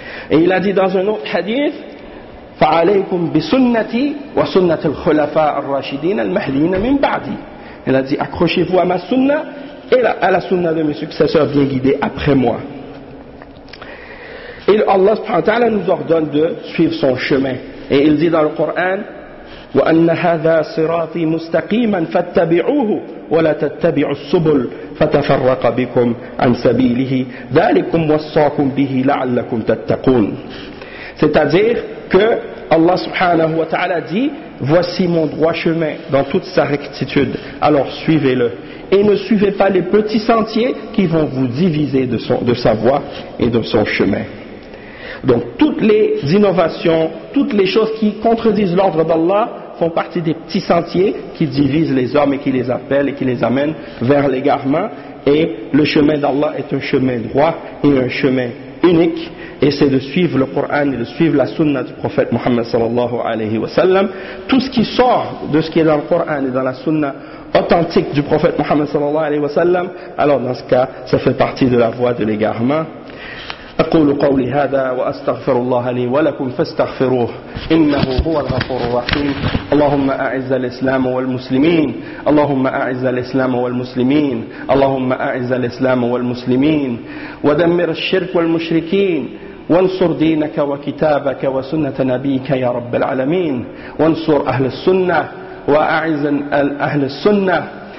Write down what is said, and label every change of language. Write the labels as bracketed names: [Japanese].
[French] Et il a dit dans un autre hadith, [Arabic] فَعَلَيْكُمْ بِسُنَّتِي وَسُنَّةِ الْخُلَفَاءِ الرَّاشِدِينَ الْمَهْدِينَ مِنْ بَعْدِي. [French] Il a dit, accrochez-vous à ma sunna et à la sunna de mes successeurs bien guidés après moi. Et Allah subhanahu wa ta'ala nous ordonne de suivre son chemin. Et il dit dans le Coran, [Arabic] وَأَنَّ هَذَا صِرَاطِي مُسْتَقِيمًا فَاتَّبِعُوهُ وَلَا تَتَّبِعُوا السُّبُلْ فَتَفَرَّقَ بِكُمْ عَنْ سَبِيلِهِ ذَلِكُمْ وَصَّاكُمْ بِهِ لَعَلَّكُمْ تَتَّقُونَ. [French] C'est-à-dire que Allah subhanahu wa ta'ala dit, voici mon droit chemin dans toute sa rectitude, alors suivez-le. Et ne suivez pas les petits sentiers qui vont vous diviser de sa voie et de son chemin. Donc toutes les innovations, toutes les choses qui contredisent l'ordre d'Allah font partie des petits sentiers qui divisent les hommes et qui les appellent et qui les amènent vers l'égarement. Et le chemin d'Allah est un chemin droit et un chemin unique. Et c'est de suivre le Coran et de suivre la sunna du prophète Mohammed sallallahu alayhi wa sallam. Tout ce qui sort de ce qui est dans le Coran et dans la sunna authentique du prophète Mohammed sallallahu alayhi wa sallam, alors dans ce cas, ça fait partie de la voie de l'égarement. [Arabic] أقول قولي هذا وأستغفر الله لي ولكم فاستغفروه إنه هو الغفور الرحيم اللهم أعز الإسلام والمسلمين اللهم أعز الإسلام والمسلمين اللهم أعز الإسلام والمسلمين ودمر الشرك والمشركين وانصر دينك وكتابك وسنة نبيك يا رب العالمين وانصر أهل السنة وأعز أهل السنة